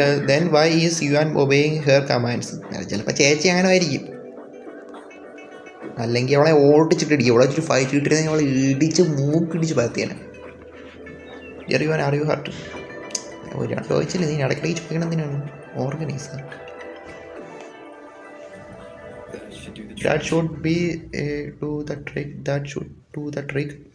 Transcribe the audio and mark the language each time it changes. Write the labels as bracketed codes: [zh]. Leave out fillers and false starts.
[en] Then why is Yuan obeying her commands? [ml] ചിലപ്പോൾ ചേച്ചി അങ്ങനെ ആയിരിക്കും, അല്ലെങ്കിൽ അവളെ ഓടിച്ചിട്ടിടിക്കും. അവളെ ഒരു ഫൈറ്റ് കിട്ടിയിരുന്നെങ്കിൽ അവളെ ഇടിച്ച് മൂക്കിടിച്ച് പരത്തിയാണ്. [en] യുവാൻ are you hurt? [ml] ഒരാൾ ചോദിച്ചില്ല, നീ ഇടയ്ക്കിടയ്ക്ക് ചോദിക്കണം എന്തിനാണ്? [en] Organiser that should be do the trick. That should do the trick.